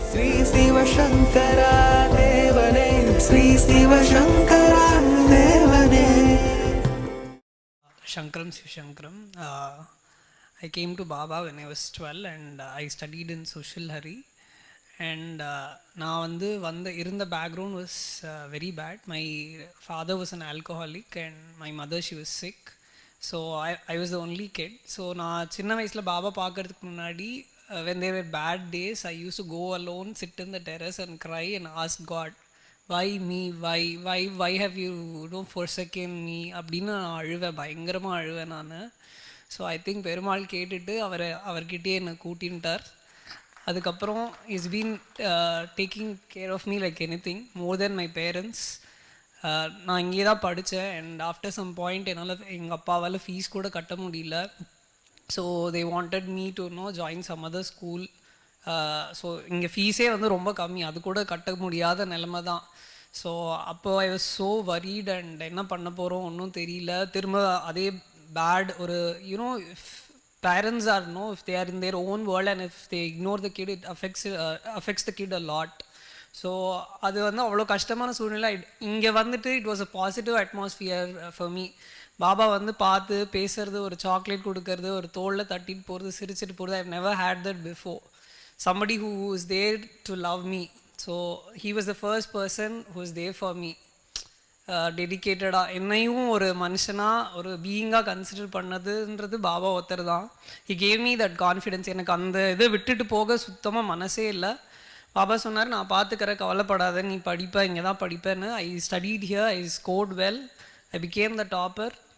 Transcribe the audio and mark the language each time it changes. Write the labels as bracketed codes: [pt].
[ta] ஸ்ரீ சிவசங்கரா தேவனே, ஸ்ரீ சிவசங்கரா தேவனே. Shankaram Sivashankaram. [en] I came to Baba when I was 12 and I studied in Social Hari. And [ta] நான் வந்து இருந்த [en] Background was very bad. My father was an alcoholic and my mother she was sick. So I was the only kid. So [ta] நான் சின்ன வயசில் பாபா பார்க்கறதுக்கு முன்னாடி [en] when there bad days I use to go alone, sit in the terrace and cry and ask God, why me, why have you forsaken me [ta] அப்படின்னு நான் அழுவேன், பயங்கரமாக அழுவேன் நான். [en] so I think [ta] பெருமாள் கேட்டுட்டு அவர்கிட்டயே என்னை கூட்டின்ட்டார். அதுக்கப்புறம் [en] Is been taking care of me like anything more than my parents. [ta] நான் இங்கே தான் படித்தேன் [en] and after some point [ta] என்னால் எங்கள் அப்பாவால் ஃபீஸ் கூட கட்ட முடியல. [en] So they wanted me to join some other school. [ta] So இங்கே ஃபீஸே வந்து ரொம்ப கம்மி, அது கூட கட்ட முடியாத நிலமை தான். [en] so அப்போ I was so worried and [ta] என்ன பண்ண போகிறோம் ஒன்றும் தெரியல. திரும்ப அதே [en] பேட் ஒரு parents are if they are in their own world and if they ignore the kid, it affects the kid a lot. [ta] So அது வந்து அவ்வளோ கஷ்டமான சூழ்நிலை. இங்கே வந்துட்டு [en] It was a positive atmosphere for me. [ta] Baba வந்து பார்த்து பேசுறது, ஒரு சாக்லேட் கொடுக்கறது, ஒரு தோளில் தட்டிட்டு போகிறது, சிரிச்சிட்டு போகிறது, [en] I never hate that before. somebody who is there to love me. So he was the first person who was there for me. [ta] டெடிக்கேட்டடாக என்னையும் ஒரு மனுஷனாக ஒரு பீயிங்காக கன்சிடர் பண்ணதுன்றது பாபா ஒருத்தர் தான். [en] He gave me that confidence. [ta] எனக்கு அந்த இதை விட்டுட்டு போக சுத்தமாக மனசே இல்லை. பாபா சொன்னார், நான் பார்த்துக்கிற, கவலைப்படாத, நீ படிப்ப, இங்கே தான் படிப்பேன்னு. [en] I studied here, I scored well, I became the topper.